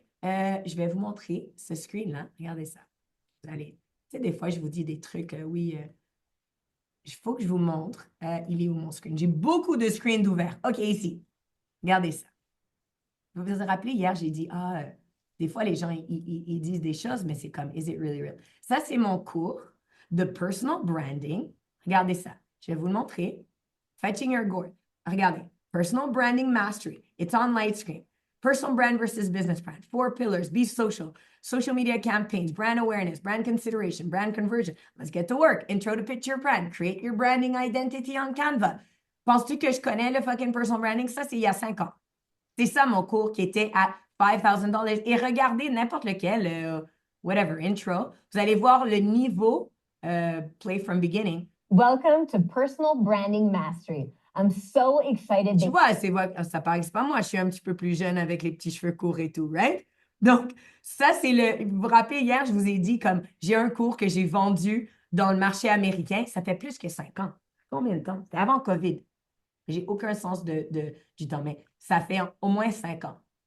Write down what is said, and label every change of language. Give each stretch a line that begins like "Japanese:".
French: Je vais vous montrer ce screen-là. Regardez ça. Vous allez, tu sais, des fois, je vous dis des trucs, oui, il faut que je vous montre. Il est où mon screen? J'ai beaucoup de screens ouverts. OK, ici. Regardez ça. Vous vous rappelez, hier, j'ai dit, des fois, les gens, ils disent des choses, mais c'est comme,
English: is it really real?
French: Ça, c'est mon cours de personal branding. Regardez ça. Je vais vous le montrer. Fetching Your Gourd. Regardez.
English: Personal Branding Mastery. It's on Lightscreen. Personal brand versus business brand. 4 pillars. Be social. Social media campaigns. Brand awareness. Brand consideration. Brand conversion. Let's get to work. Intro to pitch your brand. Create your branding identity on Canva.
French: Penses-tu que je connais le fucking personal branding? Ça, c'est il y a 5 ans. C'est ça mon cours qui était à $5,000. Et regardez n'importe lequel, whatever, intro. Vous allez voir le niveau,
English: play from beginning. Welcome to Personal Branding Mastery. I'm so excited.
French: Tu vois, ça paraît que c'est pas moi, je suis un petit peu plus jeune avec les petits cheveux courts et tout, right? Donc, ça, c'est vous vous rappelez, hier, je vous ai dit comme j'ai un cours que j'ai vendu dans le marché américain, ça fait plus que 5 ans. Combien de temps? C'était avant COVID. J'ai aucun sens du temps, mais ça fait au moins 5 ans.